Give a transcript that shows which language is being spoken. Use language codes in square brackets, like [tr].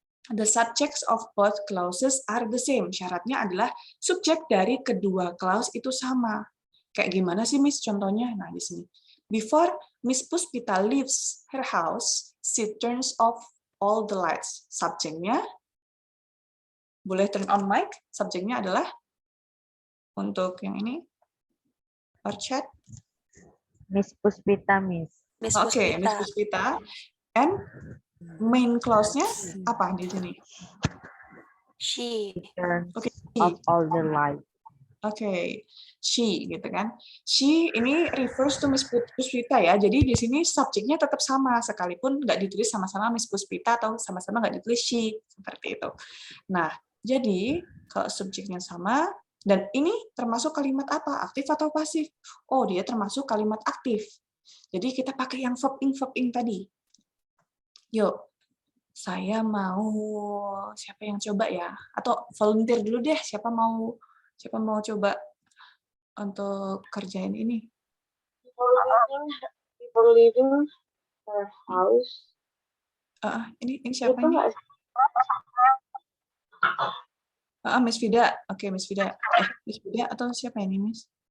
[en] The subjects of both clauses are the same. [id] Syaratnya adalah subjek dari kedua clause itu sama. Kayak gimana sih, Miss? Contohnya, nah di sini. [en] Before Miss Puspita leaves her house, she turns off all the lights. [id] Subjeknya, boleh turn on mic. Subjeknya adalah untuk yang ini, [en] or chat. [id] Miss Puspita, Miss. Oke, Miss Puspita. And main clause-nya apa di sini? [en] She turns [id] Oke, [en] off all the lights. [id] Oke, she gitu kan. She ini refers to Miss Puspita ya. Jadi di sini subjeknya tetap sama sekalipun nggak ditulis sama-sama Miss Puspita atau sama-sama nggak ditulis she seperti itu. Nah, jadi kalau subjeknya sama dan ini termasuk kalimat apa? Aktif atau pasif? Oh, dia termasuk kalimat aktif. Jadi kita pakai yang verb ing tadi. Yuk, saya mau siapa yang coba ya? Atau volunteer dulu deh. Siapa mau coba untuk kerjain ini? [en] Before leaving her house. [id] Ini siapa Itu ini? nggak Miss Vida. Oke, Miss Vida. Miss Vida atau siapa ini, Miss?